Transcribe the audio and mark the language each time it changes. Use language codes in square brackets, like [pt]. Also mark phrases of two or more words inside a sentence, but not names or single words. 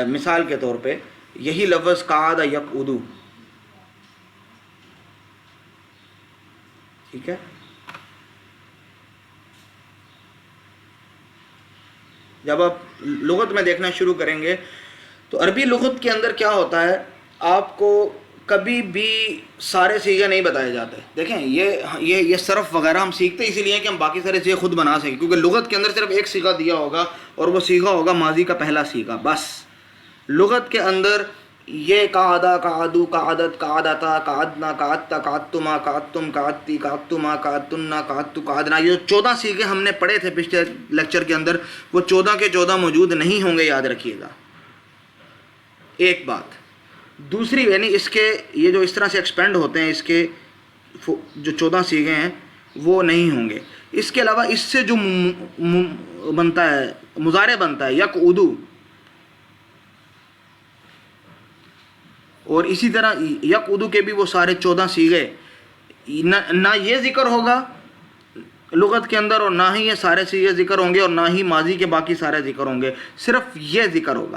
[ur] مثال کے طور پہ یہی لفظ [ar] قعد یقعدو، [ur] ٹھیک ہے، جب آپ لغت میں دیکھنا شروع کریں گے تو عربی لغت کے اندر کیا ہوتا ہے، آپ کو کبھی بھی سارے صیغے نہیں بتائے جاتے۔ دیکھیں یہ صرف وغیرہ ہم سیکھتے اسی لیے کہ ہم باقی سارے صیغے خود بنا سکیں، کیونکہ لغت کے اندر صرف ایک صیغہ دیا ہوگا اور وہ صیغہ ہوگا ماضی کا پہلا صیغہ بس۔ لغت کے اندر یہ قعدہ، [ar] قعدو، قعدت، قعدتا، قعدنا، قعدتا، قعدتما، قعدتم، قعدتی، قعدتما، قعدتنا، قعدتو، قعدنا، [ur] یہ 14 صیغے ہم نے پڑھے تھے پچھلے لیکچر کے اندر، وہ 14 کے 14 موجود نہیں ہوں گے، یاد رکھیے گا۔ ایک بات دوسری، یعنی اس کے یہ جو اس طرح سے ایکسپینڈ ہوتے ہیں، اس کے جو 14 صیغے ہیں وہ نہیں ہوں گے۔ اس کے علاوہ اس سے جو بنتا ہے، مضارع بنتا ہے یقعدو، اور اسی طرح یقعدو کے بھی وہ سارے 14 صیغے، نہ یہ ذکر ہوگا لغت کے اندر اور نہ ہی یہ سارے صیغے ذکر ہوں گے اور نہ ہی ماضی کے باقی سارے ذکر ہوں گے، صرف یہ ذکر ہوگا۔